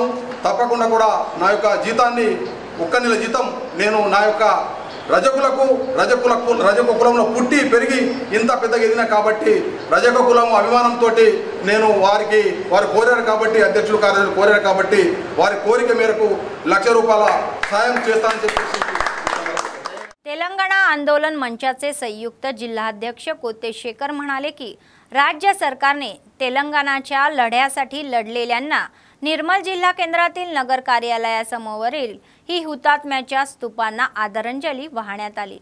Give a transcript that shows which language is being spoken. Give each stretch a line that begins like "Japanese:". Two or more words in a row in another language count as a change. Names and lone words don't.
Telugu: తప్పకుండా కూడా నా యొక్క జీతాన్ని 1 నెల జీతం నేను నా యొక్క రజక కులంలో పుట్టి పెరిగి ఇంత పెద్దగా ఎదిగిన కాబట్టి రజక కులం అభిమానంతో నేను వారు కోరారు కాబట్టి అధ్యక్షులు కార్యదర్శులు కోరారు కాబట్టి వారి కోరిక మేరకు ₹1,00,000 సాయం చేస్తానని చెప్పేసి.
Marathi: तेलंगणा आंदोलन मंचाचे संयुक्त जिल्हाध्यक्ष कोतेशेखर म्हणाले की राज्य सरकारने तेलंगणाच्या लढ्यासाठी लढलेल्यांना निर्मल जिल्हा केंद्रातील नगर कार्यालयासमोरील ही हुतात्म्याच्या स्तूपांना आदरांजली वाहण्यात आली.